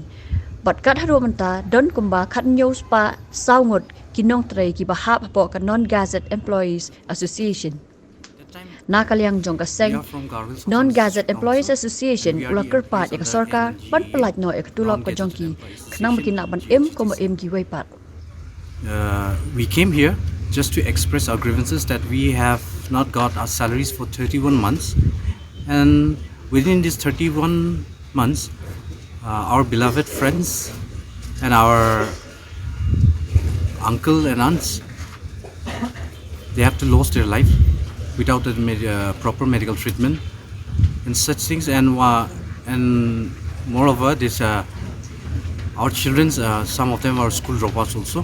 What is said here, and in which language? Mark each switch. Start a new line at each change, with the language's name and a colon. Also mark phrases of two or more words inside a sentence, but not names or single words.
Khasi: But kat harumanta don kumba kat news pa saungot kinongtrei ki bahap po ka Non-Gazette Employees Association. Nakalyang jong kaseng Non-Gazette Employees Association ula kerpat ya ka sarkar ban pelat no ya tulop ka jongki knang bakinak ban kumba ki waypat.
English: We came here just to express our grievances that we have not got our salaries for 31 months, and within these 31 months our beloved friends and our uncle and aunts, they have to lose their life without a proper medical treatment and such things, and moreover this our children, some of them are school dropouts also.